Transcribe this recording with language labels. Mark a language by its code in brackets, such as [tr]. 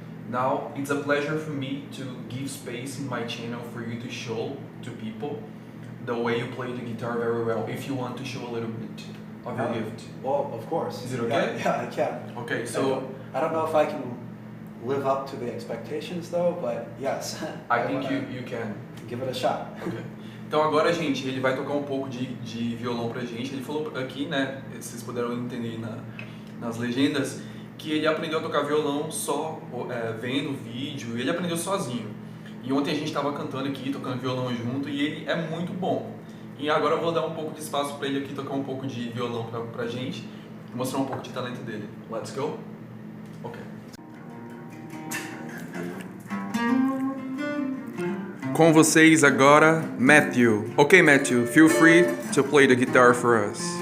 [en] Now it's a pleasure for me to give space in my channel for you to show to people the way you play the guitar very well. If you want to show a little bit of your gift. Well, of course. Is it okay? Yeah, I can. Okay. So I don't know if I can live up to the expectations though, but yes. I think you can. Give it a shot. Okay. [pt] Então agora, gente, ele vai tocar um pouco de violão pra gente. Ele falou aqui, né, vocês puderam entender nas legendas, que ele aprendeu a tocar violão só vendo vídeo, ele aprendeu sozinho. E ontem a gente estava cantando aqui, tocando violão junto, e ele é muito bom. E agora eu vou dar um pouco de espaço para ele aqui tocar um pouco de violão pra gente, mostrar um pouco de talento dele. [en] Let's go? [pt] Ok. Com vocês agora, Matthew. [en] Ok, Matthew, feel free to play the guitar for us.